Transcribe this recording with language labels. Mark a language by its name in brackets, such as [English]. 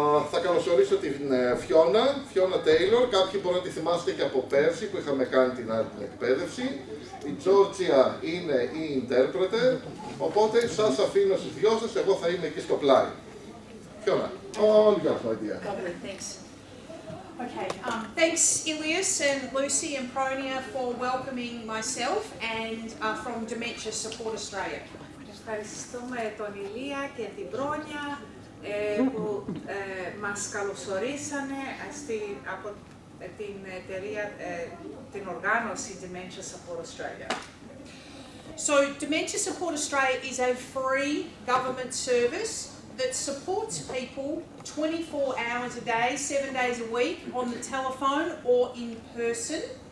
[Greek] Θα καλωσορίσω την Φιώνα Τέιλορ. Κάποιοι μπορεί να τη θυμάστε και από πέρσι που είχαμε κάνει την άλλη εκπαίδευση. Η Τζόρτζια είναι η interpreter, οπότε σας αφήνω στους δυο σας, εγώ θα είμαι εκεί στο πλάι. [English] Φιώνα, all yours, my dear. Lovely, thanks. Okay, thanks Ilias and Lucy and Pronia for welcoming myself and from Dementia Support Australia. [Greek] Ευχαριστούμε τον Ηλία και την Πρόνια που μας καλωσορίσανε από την εταιρεία, την οργάνωση Dementia Support Australia. [English] So Dementia Support Australia is a free government service that supports people 24 hours a day, 7 days a week, on the telephone or in person.